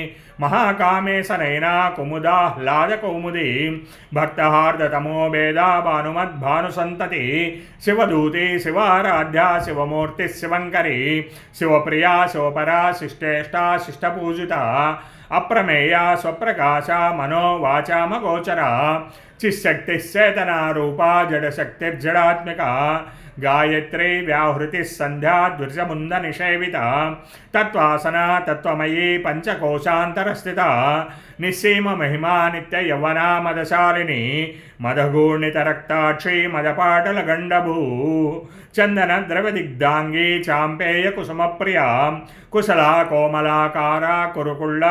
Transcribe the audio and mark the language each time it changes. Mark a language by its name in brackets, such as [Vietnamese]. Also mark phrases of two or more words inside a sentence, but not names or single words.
[Sanskrit] महाकामेशनयना कुमुदाह्लाद कौमुदी भक्तहार्दतमो वेदा भानुमद्भानुसंतति शिवदूती शिवाराध्या शिवमूर्ति शिवंकरी शिवप्रिया शिवपरा शिष्टेष्टा शिष्टपूजिता అప్రమేయ స్వప్రకాశ మనోవాచామగోచర చిశక్తిశ్చేతనా రూపా జడశక్తిర్జడాత్మిక గాయత్రీ వ్యాహృతి సంధ్యా ద్విజముంద నిషేవిత తత్వాసన తత్వమయీ పంచకోశాంతరస్థిత నిస్సీమ మహిమా నిత్య యవ్వనా మదశాలిని మదగూర్ణిత రక్తాక్షి మదపాటల గండభూ చందన ద్రవదిగ్ధాంగీ చాంపేయ కుసుమప్రియా కుశలా కోమలాకార కురుకుళ్ళా